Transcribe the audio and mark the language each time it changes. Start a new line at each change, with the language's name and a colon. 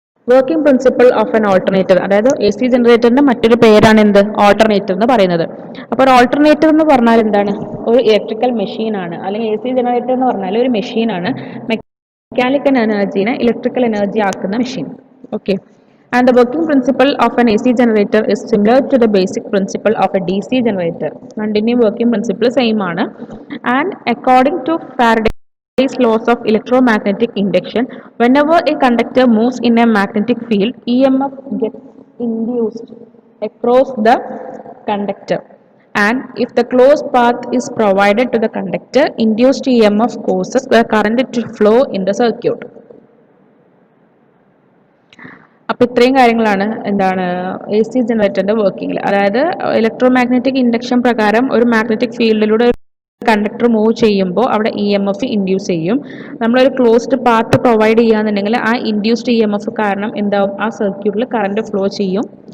English: working principle of an alternator,
Malayalam: അതായത് A C ജനറേറ്ററിന്റെ മറ്റൊരു പേരാണ് എന്ത് ഓൾട്ടർനേറ്റർ എന്ന് പറയുന്നത്. അപ്പോൾ ഒരു ഓൾട്ടർനേറ്റർ എന്ന് പറഞ്ഞാൽ എന്താണ്? ഒരു ഇലക്ട്രിക്കൽ മെഷീൻ ആണ്. അല്ലെങ്കിൽ എ സി ജനറേറ്റർ എന്ന് പറഞ്ഞാൽ ഒരു മെഷീനാണ്, മെക്കാനിക്കൽ എനർജീനെ ഇലക്ട്രിക്കൽ എനർജി ആക്കുന്ന machine. Okay.
English: And the working principle of an AC generator is similar to the basic principle of a DC generator.
Malayalam: രണ്ടിന്റെയും working principle same ആണ്.
English: And according to Faraday's laws of electromagnetic induction, whenever a conductor moves in a magnetic field, EMF gets induced across the conductor. And if the closed path is provided to the conductor, induced EMF causes the current to flow in the circuit.
Malayalam: അപ്പോൾ ഇത്രയും കാര്യങ്ങളാണ് എന്താണ് A C ജനറേറ്ററിന്റെ വർക്കിംഗിൽ. അതായത് electromagnetic induction പ്രകാരം ഒരു magnetic ഫീൽഡിലൂടെ conductor move ചെയ്യുമ്പോൾ അവിടെ ഇ എം എഫ് ഇൻഡ്യൂസ് ചെയ്യും. നമ്മളൊരു ക്ലോസ്ഡ് പാത്ത് പ്രൊവൈഡ് ചെയ്യാന്നുണ്ടെങ്കിൽ ആ ഇൻഡ്യൂസ്ഡ് ഇ എം എഫ് കാരണം എന്താവും, ആ സർക്യൂട്ടിൽ കറണ്ട് ഫ്ലോ ചെയ്യും.